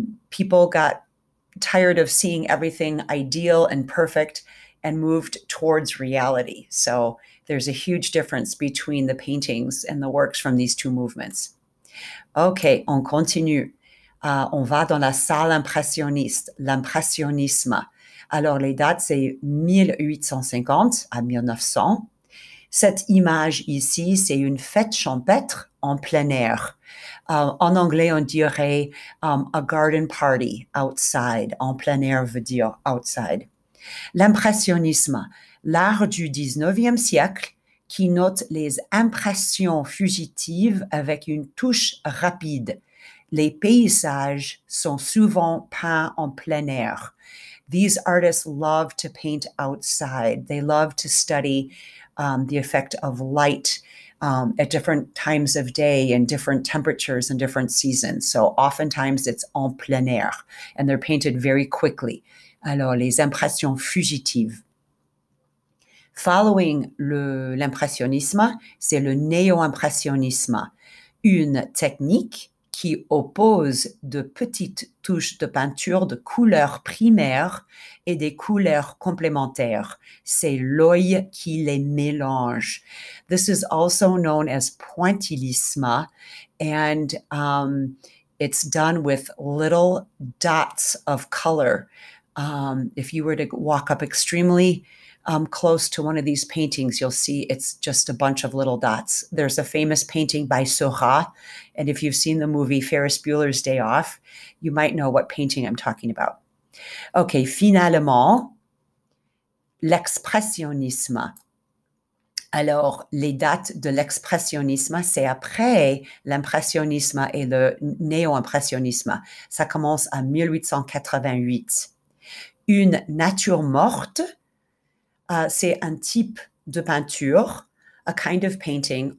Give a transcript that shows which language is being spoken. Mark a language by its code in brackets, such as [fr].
[en] People got tired of seeing everything ideal and perfect and moved towards reality. So there's a huge difference between the paintings and the works from these two movements. [fr] OK, on continue. On va dans la salle impressionniste, l'impressionnisme. Alors, les dates, c'est 1850 à 1900. Cette image ici, c'est une fête champêtre en plein air. En anglais, on dirait [en] a garden party outside. [fr] En plein air veut dire outside. L'impressionnisme, l'art du 19e siècle qui note les impressions fugitives avec une touche rapide. Les paysages sont souvent peints en plein air. [en] These artists love to paint outside. They love to study the effect of light at different times of day and different temperatures and different seasons. So oftentimes it's [fr] en plein air [en] and they're painted very quickly. [fr] Alors, les impressions fugitives. Following l'impressionnisme, c'est le néo-impressionnisme, une technique qui oppose de petites touches de peinture de couleurs primaires et des couleurs complémentaires. C'est l'œil qui les mélange. [en] This is also known as pointillisme, and it's done with little dots of color. If you were to walk up extremely close to one of these paintings, you'll see it's just a bunch of little dots. There's a famous painting by Seurat, and if you've seen the movie Ferris Bueller's Day Off, you might know what painting I'm talking about. [fr] OK, finalement, l'expressionnisme. Alors, les dates de l'expressionnisme, c'est après l'impressionnisme et le néo-impressionnisme. Ça commence en 1888. Une nature morte, c'est un type de peinture, [en] a kind of painting.